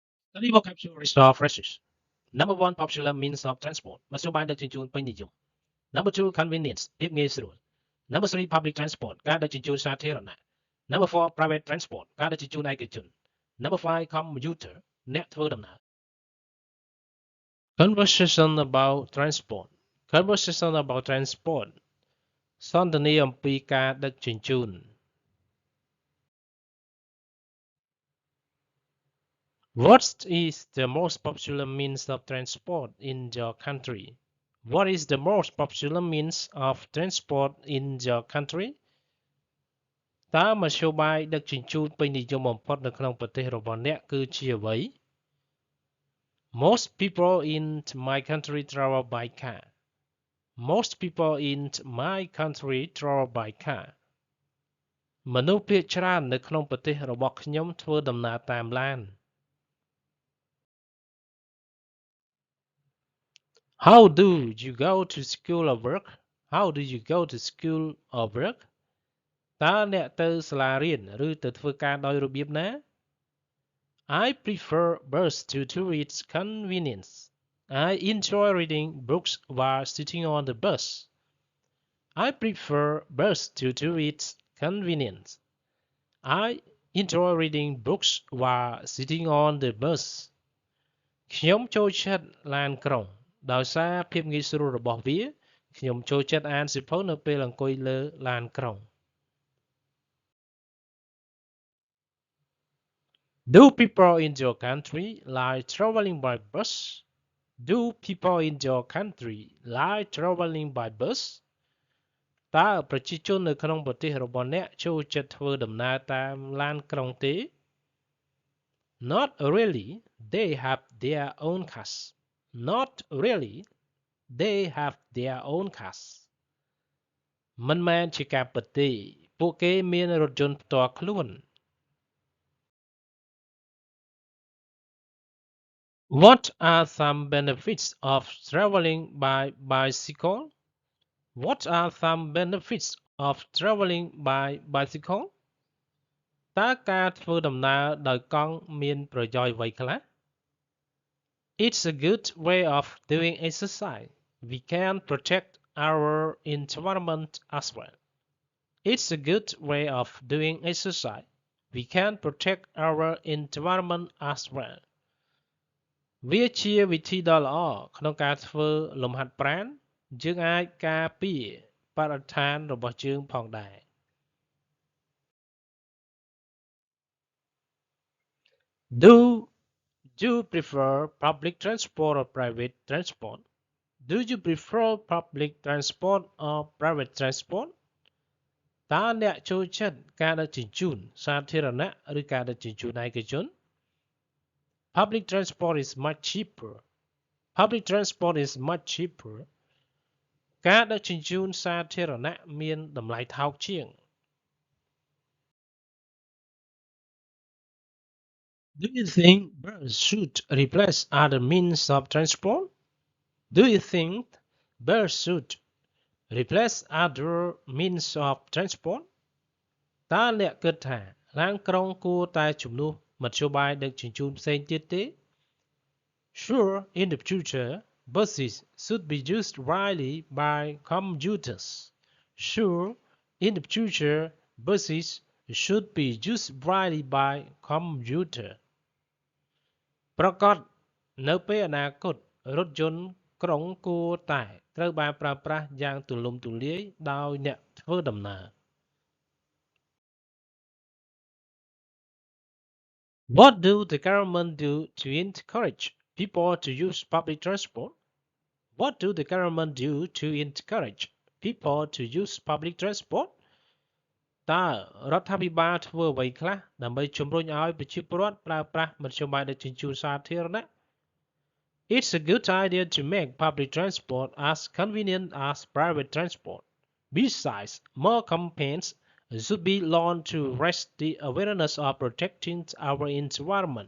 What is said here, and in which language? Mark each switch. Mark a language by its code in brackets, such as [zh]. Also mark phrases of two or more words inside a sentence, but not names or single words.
[en] Study vocabulary of phrases. Number one, popular means of transport. [km] មធ្យោបាយដឹកជញ្ជូនពេញនិយម [en] Number two, convenience [km] ភាពងាយស្រួល [en] Number three, public transport [km] ការដឹកជញ្ជូនសាធារណៈ [en] Number four, private transport [km] ការដឹកជញ្ជូនឯកជន [en] Number five, commuter [km] អ្នកធ្វើដំណើរ [en] Conversation about transport Conversation about transport [km] សន្ទនាអំពីការដឹកជញ្ជូន [en] What is the most popular means of transport in your country? What is the most popular means of transport in your country? [km] តើមធ្យោបាយដឹកជញ្ជូនពេញនិយមបំផុតនៅក្នុងប្រទេសរបស់អ្នកគឺជាអ្វី [en] Most people in my country travel by car. Most people in my country travel by car. [km] មនុស្សភាគច្រើននៅក្នុងប្រទេសរបស់ខ្ញុំធ្វើដំណើរតាមឡាន [en] How do you go to school or work? How do you go to school or work? [km] តើអ្នកទៅសាលារៀនឬទៅធ្វើការដោយរបៀបណា [en] I prefer bus due to its convenience. I enjoy reading books while sitting on the bus. I prefer bus due to its convenience. I enjoy reading books while sitting on the bus. [km] ខ្ញុំចូលចិត្តឡានក្រុងដោយសារភាពងាយស្រួលរបស់វាខ្ញុំចូលចិត្តអានសៀវភៅនៅពេលអង្គុយលើឡានក្រុង [en] Do people in your country like traveling by bus? Do people in your country like traveling by bus? [km] តើប្រជាជននៅក្នុងប្រទេសរបស់អ្នកចូលចិត្តធ្វើដំណើរតាមឡានក្រុងទេ [en] Not really. They have their own cars. Not really. They have their own cars. [km] មិនមែនជាការពិតទេពួកគេមានរថយន្តផ្ទាល់ខ្លួន [en] What are some benefits of traveling by bicycle? What are some benefits of traveling by bicycle? [km] តើការធ្វើដំណើរដោយកង់មានប្រយោជន៍អ្វីខ្លះ [en] It's a good way of doing exercise. We can protect our environment as well. It's a good way of doing exercise. We can protect our environment as well. [km] វាជាវិធីដ៏ល្អក្នុងការធ្វើលំហាត់ប្រាណយើងអាចការពារបរិស្ថានរបស់យើងផងដែរ [en] Do you prefer public transport or private transport? Do you prefer public transport or private transport? [km] តើអ្នកចូលចិត្តការដឹកជញ្ជូនសាធារណៈឬការដឹកជញ្ជូនឯកជន [en] Public transport is much cheaper. Public transport is much cheaper. [km] ការដឹកជញ្ជូនសាធារណៈមានតម្លៃថោកជាង [en] Do you think bus should replace other means of transport? Do you think bus should replace other means of transport? [km] តើអ្នកគិតថាឡានក្រុងគួរតែជំនួសមធ្យោបាយដឹកជញ្ជូនផ្សេងទៀតទេ [en] Sure, in the future, buses should be used widely by commuters. Sure, in the future, buses should be used widely by commuters. [km] ប្រកបនៅពេលអនាគតរថយន្តក្រុងគួរតែត្រូវបានប្រើប្រាស់យ៉ាងទូលំទូលាយដោយអ្នកធ្វើដំណើរ [en] What do the government do to encourage people to use public transport? What do the government do to encourage people to use public transport? តើរដ្ឋាភិបាលធ្វើអ្វីខ្លះដើម្បីជំរុញឲ្យប្រជាពលរដ្ឋប្រើប្រាស់មធ្យោបាយដឹកជញ្ជូនសាធារណៈ It's a good idea to make public transport as convenient as private transport. Besides, more campaigns should be launched to raise the awareness of protecting our environment.